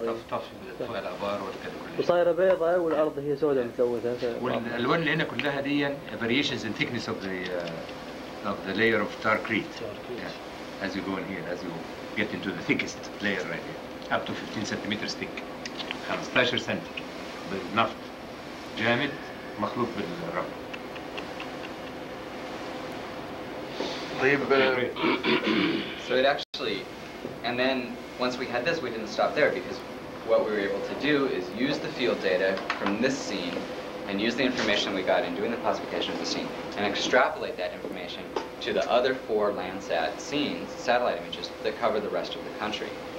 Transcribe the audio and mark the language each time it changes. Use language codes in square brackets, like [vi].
[ar] طفوا الآبار والكلام كله. وصايرة بيضاء والأرض هي سوداء مسويتها. والألوان اللي هنا كلها دي [en] variations in thickness of the layer of tar crete. Yeah. As you go in here, as you get into the thickest layer right here, up to 15 centimeters thick. [ar] 15 سنتي بالنفط جامد مخلوط بالرمل. طيب. [en] So it actually, and then once we had this, we didn't stop there, because what we were able to do is use the field data from this scene and use the information we got in doing the classification of the scene and extrapolate that information to the other 4 Landsat scenes, satellite images, that cover the rest of the country.